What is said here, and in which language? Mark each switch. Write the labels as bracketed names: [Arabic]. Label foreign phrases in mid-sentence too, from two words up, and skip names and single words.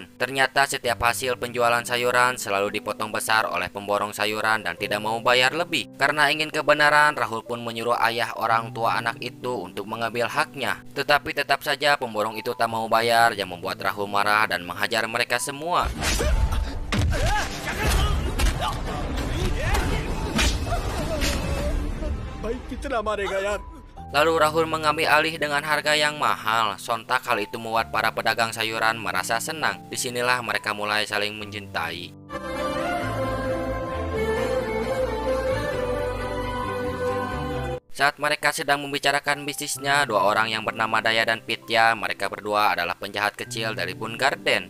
[Indonesian] Ternyata setiap hasil penjualan sayuran selalu dipotong besar oleh pemborong sayuran dan tidak mau bayar lebih. Karena ingin kebenaran, Rahul pun menyuruh ayah orang tua anak itu untuk mengambil haknya. Tetapi tetap saja pemborong itu tak mau bayar yang membuat Rahul marah dan menghajar mereka semua. [Hindi] भाई कितना मारेगा यार? [Indonesian] Lalu Rahul mengambil alih dengan harga yang mahal. Sontak hal itu membuat para pedagang sayuran merasa senang. Disinilah mereka mulai saling mencintai. Saat mereka sedang membicarakan bisnisnya, dua orang yang bernama Daya dan Pitya, mereka berdua adalah penjahat kecil dari Boon Garden.